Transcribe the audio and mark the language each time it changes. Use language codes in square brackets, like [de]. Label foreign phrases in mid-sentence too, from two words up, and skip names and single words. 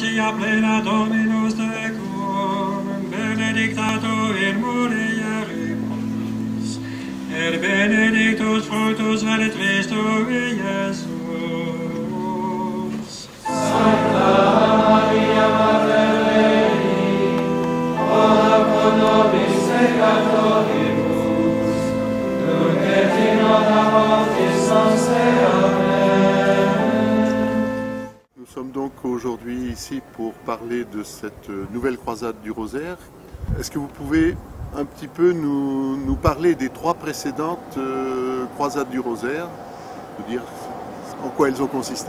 [la] plena Dominus tecum, benedictato in mulieribus, et benedictus fructus ventris tui, Iesus. Sancta Maria, Mater Dei, ora pro nobis peccatoribus, nunc et in hora mortis nostre. Amen. [fr] Nous sommes donc aujourd'hui ici pour parler de cette nouvelle croisade du Rosaire. Est-ce que vous pouvez un petit peu nous parler des trois précédentes croisades du Rosaire, de dire en quoi elles ont consisté?